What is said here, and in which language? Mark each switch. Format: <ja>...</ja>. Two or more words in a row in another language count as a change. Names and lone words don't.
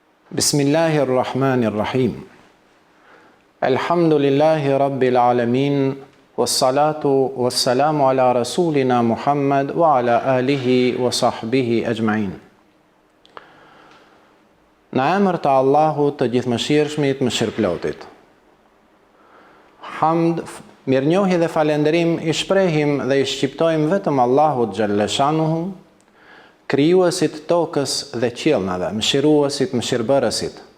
<ar>بسم الله الرحمن الرحيم. الحمد لله رب العالمين. والصلاة والسلام على رسولنا محمد وعلى آله وصحبه أجمعين.</ar> <sq>Në emër të Allahut të gjithëmëshirshmit, mëshirëplotit. Hamd, mirënjohje dhe falënderim i shprehim dhe i shqiptojmë vetëm Allahut xhallashanuhu, krijuesit tokës dhe qiellnave, mëshiruesit, mëshirbërësit.</sq>